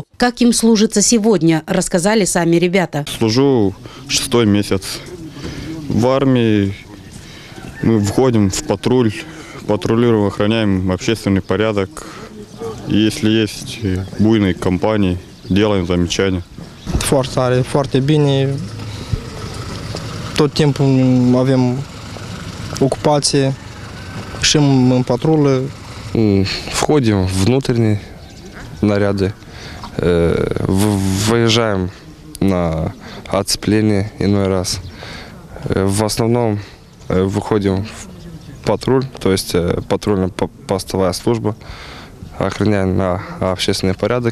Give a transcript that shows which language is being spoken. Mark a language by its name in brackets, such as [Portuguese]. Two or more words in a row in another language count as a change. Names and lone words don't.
[Russian] Как им служится сегодня, рассказали сами ребята. Служу 6-й месяц. В армии мы входим в патруль, патрулируем, охраняем общественный порядок. Если есть буйные компании, делаем замечания. [Romanian] Foarte bine. Tot timpul avem ocupație, ieșim în patrulă. [Russian] Входим в внутренние наряды, выезжаем на оцепление иной раз. В основном выходим в патруль, то есть патрульно-постовая служба, охраняем на общественный порядок.